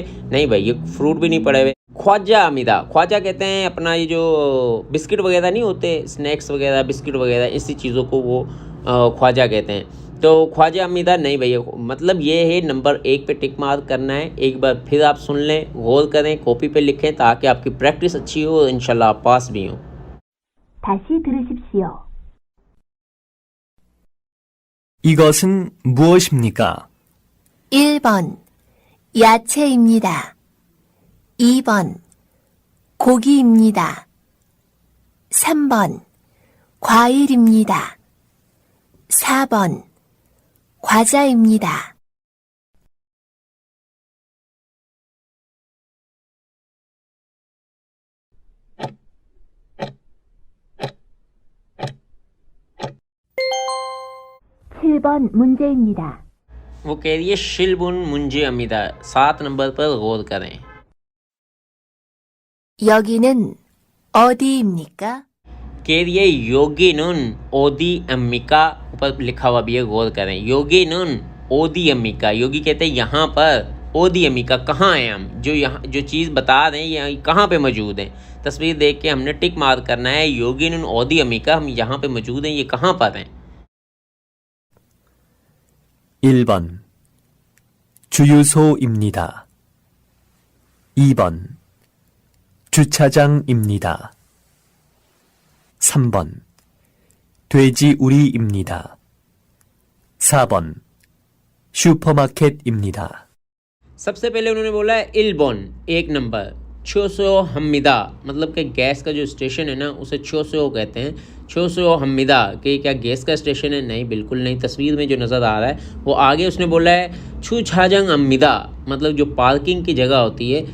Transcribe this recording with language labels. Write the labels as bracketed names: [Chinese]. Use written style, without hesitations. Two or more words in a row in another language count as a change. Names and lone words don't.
[Urdu] نہیں بھائی، یہ فروٹ بھی نہیں پڑے ہوئے. [Korean] 과자입니다, [Urdu] ، خواجا کہتے ہیں اپنا یہ جو بسکٹ وغیرہ نہیں ہوتے، سنیکس وغیرہ، بسکٹ وغیرہ، اسی چیزوں کو وہ خواجا کہتے ہیں. تو [Korean] 과자입니다 [Urdu] نہیں بھیا، مطلب یہ ہے نمبر 1 پہ [English] tick mark [Urdu] کرنا ہے. ایک بار پھر آپ سن لیں، غور کریں، کاپی پہ لکھیں تاکہ آپ کی پریکٹس اچھی ہو اور [Arabic] إن شاء الله [Urdu] آپ پاس بھی ہوں. [Korean] 다시 들으십시오. 이것은 무엇입니까? 1번 야채입니다. 2번 고기입니다. 3번 과일입니다. 4번 과자입니다. 칠번 문제입니다. [Urdu] وہ کہہ رہی ہے [Korean] 칠번 문제입니다. [Urdu] 7 نمبر پر غور کریں. [Korean] 여기는 어디입니까? [Urdu] کہہ رہی ہے [Korean] 여기는 어디입니까, [Urdu] ، اوپر لکھا ہوا بھی ہے، غور کریں. [Korean] 여기는 어디입니까, [Urdu] ، یوگی کہتے ہیں یہاں پر, [Korean] 어디입니까 [Urdu] کہاں ہیں ہم، جو یہاں جو چیز بتا رہے ہیں یہاں کہاں پہ موجود ہیں. تصویر دیکھ کے ہم نے [English] tick mark [Urdu] کرنا ہے, [Korean] 여기는 어디입니까, [Urdu] ، ہم یہاں پہ موجود ہیں، یہ کہاں پر ہیں. [Korean] 1번 주유소입니다. 2번 주차장입니다. 3번 돼지우리입니다. 4번 슈퍼마켓입니다. [Urdu] سب سے پہلے انہوں نے بولا ہے اِلبون 1 نمبر, [Korean] 주유소입니다, [Urdu] ، مطلب کہ گیس کا جو سٹیشن ہے نا اسے چھوسو کہتے ہیں. [Korean] 주유소입니다 [Urdu] کہ کیا گیس کا سٹیشن ہے? نہیں، بالکل نہیں. تصویر میں جو نظر آ رہا ہے وہ آگے اس نے بولا ہے [Korean] 주차장입니다, [Urdu] ، مطلب جو پارکنگ کی جگہ ہوتی ہے.